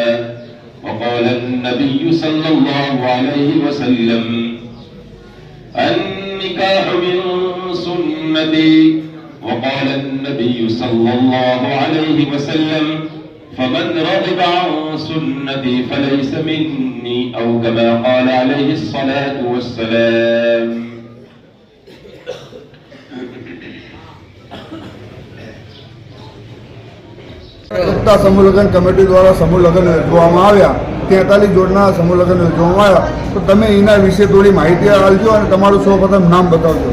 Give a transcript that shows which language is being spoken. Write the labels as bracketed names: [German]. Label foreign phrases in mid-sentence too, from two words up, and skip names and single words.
[Arabic] وقال النبي صلى الله عليه وسلم: النكاح من سنتي. وقال النبي صلى الله عليه وسلم: فمن رغب عن سنتي فليس مني، أو كما قال عليه الصلاة والسلام. [Gujarati] એકતા સમૂહ લગ્ન કમિટી દ્વારા સમૂહ લગ્ન યોજવામાં આવ્યા। 43 જોડના સમૂહ લગ્ન યોજવામાં આવ્યા। તો તમે એના વિશે થોડી માહિતી આપજો અને તમારું સૌપ્રથમ નામ બતાવજો।